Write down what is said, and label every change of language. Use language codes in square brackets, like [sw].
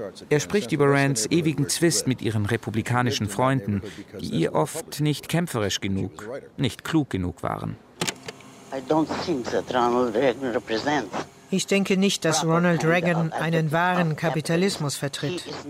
[de] Er spricht über Rands ewigen Zwist mit ihren republikanischen Freunden, die ihr oft nicht kämpferisch genug, nicht klug genug waren. [en] I don't think that Ronald Reagan represents. [de] Ich denke nicht, dass Ronald Reagan einen wahren Kapitalismus vertritt.